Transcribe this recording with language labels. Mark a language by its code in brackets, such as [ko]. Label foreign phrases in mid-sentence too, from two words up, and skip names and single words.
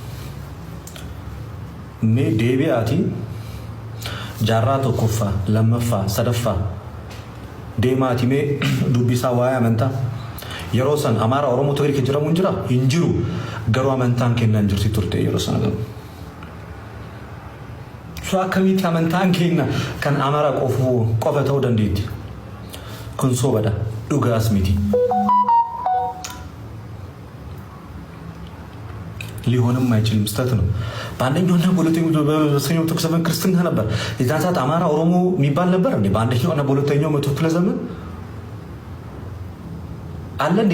[om] Mee deebi'aati jaarraa tokkoffaa lammaffaa sadaffaa deemaati mee dubbisaa waa'ee amantaa yeroo san Amaara Oromoo Tigree kan jedhamu hin jiru garuu amantaan kennaan jirti turte yeroo sana garu. So akkamitti amantaan kenna kan Amaara qofa ta'uu dandeetti? Kun soobadha dhugaas miti. [am] ሊሆንም አይችልም ስተት ነው። በአንደኛውና በሁለተኛው ክፍለ ዘመን ክርስትና ነበር። የዛን ሰዓት አማራ ኦሮሞ የሚባል ነበር እንዴ? በአንደኛውና በሁለተኛው መቶ ክፍለ ዘመን አለ እንዴ?